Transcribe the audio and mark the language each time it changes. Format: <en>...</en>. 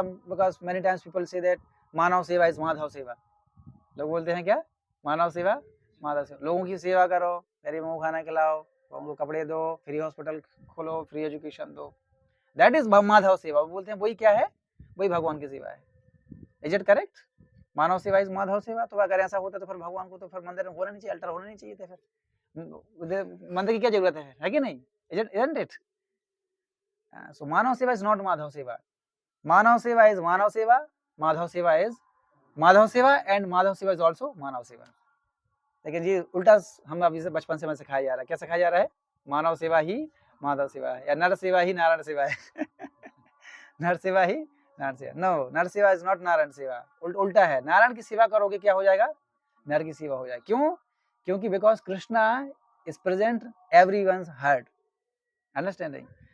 <en>Because many times people say that manav seva is Madhav seva.</en> <hi>लोग बोलते हैं क्या? मानव सेवा माधव सेवा. लोगों की सेवा करो, गरीबों को खाना खिलाओ, उनको कपड़े दो, फ्री हॉस्पिटल खोलो, फ्री एजुकेशन दो.</hi> <en>that is</en> <hi>माधव सेवा. बोलते हैं वही क्या है? वही भगवान की सेवा है.</hi> <en>Is it correct?</en> <hi>मानव सेवा इज माधव सेवा. तो अगर ऐसा होता तो फिर भगवान को तो फिर मंदिर में होना नहीं चाहिए, अल्टर होना नहीं चाहिए थे. फिर मंदिर की क्या जरूरत है कि नहीं?</hi> <en>Isn't it? So Manav Seva is not Madhav Seva. Manav Seva is Manav Seva. Madhav Seva is Madhav Seva, and Madhav Seva is also Manav Seva.</en> <hi>लेकिन जी उल्टा हम अभी से बचपन से हमें सिखाया जा रहा है. क्या सिखाया जा रहा है? मानव सेवा ही माधव सेवा है, या नर सेवा ही नारायण सेवा है. नर सेवा ही नारायण सेवा. नो, नर सेवा</hi> <en>is not</en> <hi>नारायण सेवा. उल्टा है. नारायण की सेवा करोगे क्या हो जाएगा? नर की सेवा हो जाएगी. क्यों? क्योंकि</hi> <en>Because Krishna is present everyone's heart. Understanding?</en>